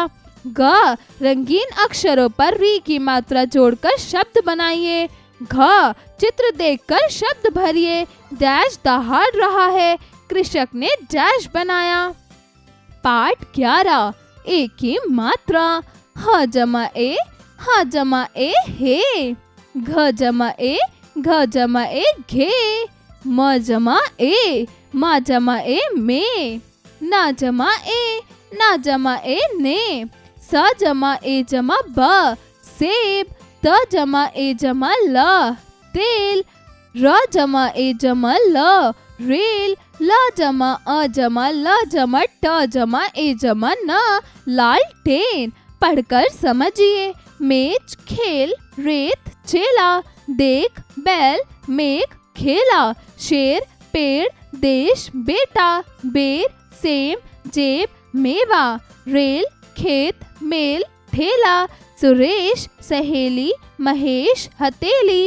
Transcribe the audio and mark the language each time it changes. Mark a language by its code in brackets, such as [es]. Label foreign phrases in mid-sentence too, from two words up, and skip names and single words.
[hi] ग रंगीन अक्षरों पर री की मात्रा जोड़कर शब्द बनाइए। घ चित्र देखकर शब्द भरिए। डैश दहाड़ रहा है, कृषक ने डैश बनाया। पाठ 11 ए की मात्रा। ह जमा ए, ह जमा ए हे। घ जमा ए, घ जमा ए घे। म जमा ए, म जमा ए में। न जमा ए, न जमा ए ने। स जमा ए जमा ब सेब। त जमा ए जमा ल तेल। र जमा ए जमा ल रेल। ल जमा अ जमा ल जमा ट जमा ए जमा न लालटेन। पढ़कर समझिए। मेज, खेल, रेत, चेला, देख, बैल, मेघ, खेला, शेर, पेड़, देश, बेटा, बेर, सेम, जेब, मेवा, रेल, खेत, मेल, ठेला, सुरेश, सहेली, महेश, हथेली।